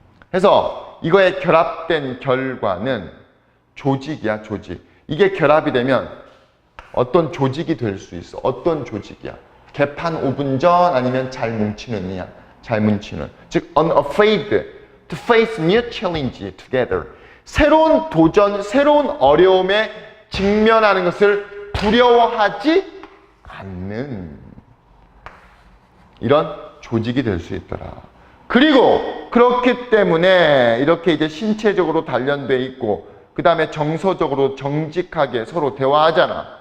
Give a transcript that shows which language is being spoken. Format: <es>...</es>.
<ko>그래서 이거에 결합된 결과는 조직이야, 조직. 이게 결합이 되면 어떤 조직이 될 수 있어. 어떤 조직이야? 개판 5분 전 아니면 잘 뭉치느냐? 잘 뭉치는.</ko> <en>즉, unafraid to face new challenge together.</en> <ko>새로운 도전, 새로운 어려움에 직면하는 것을 두려워하지 않는 이런 조직이 될 수 있더라. 그리고 그렇기 때문에 이렇게 이제 신체적으로 단련돼 있고 그 다음에 정서적으로 정직하게 서로 대화하잖아.</ko>